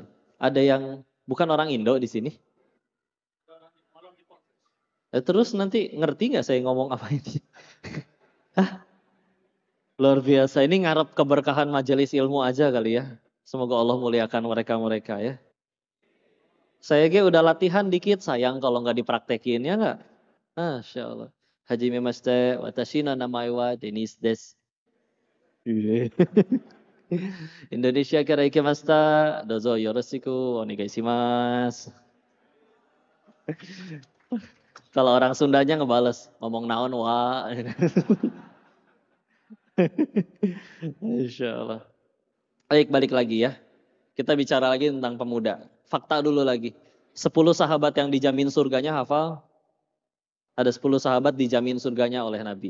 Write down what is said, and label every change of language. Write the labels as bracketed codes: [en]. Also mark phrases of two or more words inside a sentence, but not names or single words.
[id] Ada yang bukan orang Indo di sini? Terus nanti ngerti nggak saya ngomong apa ini? Hah? Luar biasa. Ini ngarep keberkahan majelis ilmu aja kali ya. Semoga Allah muliakan mereka-mereka ya. Saya udah latihan dikit, sayang kalau nggak dipraktekin ya nggak? [ar] ما شاء الله. [ja] はじめまして、わたしのなまえはDenisです。Indonesiaからいけました、どうぞよろしくおねがいします. [id] Kalau orang Sundanya ngebales, ngomong [su] naon wa. [ar] إن شاء الله. [id] Baik, balik lagi ya. Kita bicara lagi tentang pemuda. Fakta dulu lagi. 10 sahabat yang dijamin surganya hafal. Ada 10 sahabat dijamin surganya oleh Nabi.